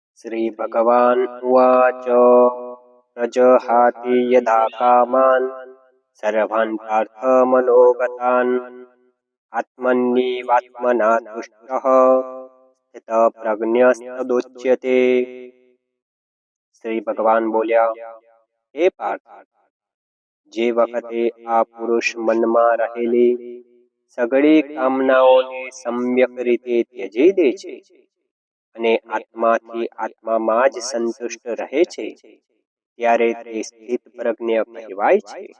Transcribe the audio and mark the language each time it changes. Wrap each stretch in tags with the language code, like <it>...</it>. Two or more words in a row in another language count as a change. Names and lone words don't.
<sa>श्रीभगवान् उवाच प्रजहाति यदा कामान् सर्वान् पार्थमनोगतान् आत्मन्येवात्मना तुष्टः स्थितप्रज्ञस्तदुच्यते।</sa> <gu>શ્રી ભગવાન બોલ્યા, હે પાર્થ, જે વખતે આ પુરુષ મનમાં રહેલી સઘળી કામનાઓને સમ્યક રીતે ત્યજી દે છે અને આત્માથી આત્મામાં જ સંતુષ્ટ રહે છે, ત્યારે તે સ્થિત પ્રજ્ઞ કહેવાય છે.</gu>